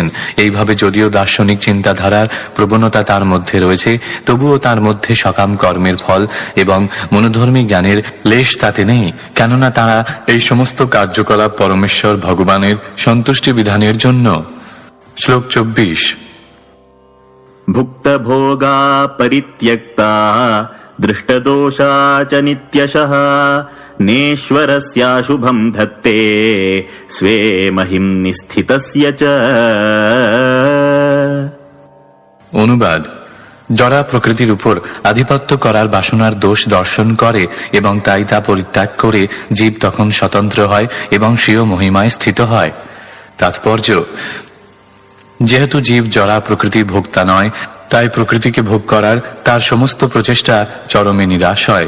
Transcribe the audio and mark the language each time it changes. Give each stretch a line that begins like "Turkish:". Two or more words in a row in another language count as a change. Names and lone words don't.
Bangla: এইভাবে যদিও দার্শনিক চিন্তাধারার প্রবণতা তার মধ্যে রয়েছে, তবুও তার মধ্যে সকাম কর্মের ফল এবং মনোধর্মী জ্ঞানের লেশ তাতে নেই, কেননা তারা এই সমস্ত কার্যকলাপ পরমেশ্বর ভগবানের সন্তুষ্টি বিধানের জন্য। শ্লোক 24।
Sanskrit: भुक्तभोगा परित्यक्ता दृष्टदोषा च नित्यशः नेश्वरस्याशुभं धत्ते स्वे महिम्नि स्थितस्य च।
Bangla: অনুবাদ: জড়া প্রকৃতির উপর আধিপত্য করার বাসনার দোষ দর্শন করে এবং তাই তা পরিত্যাগ করে জীব তখন স্বতন্ত্র হয় এবং স্বীয় মহিমায় স্থিত হয়। তাৎপর্য: যেহেতু জীব জড়া প্রকৃতির ভোক্তা নয়, তাই প্রকৃতিকে ভোগ করার তার সমস্ত প্রচেষ্টা চরমে নিরাশ হয়।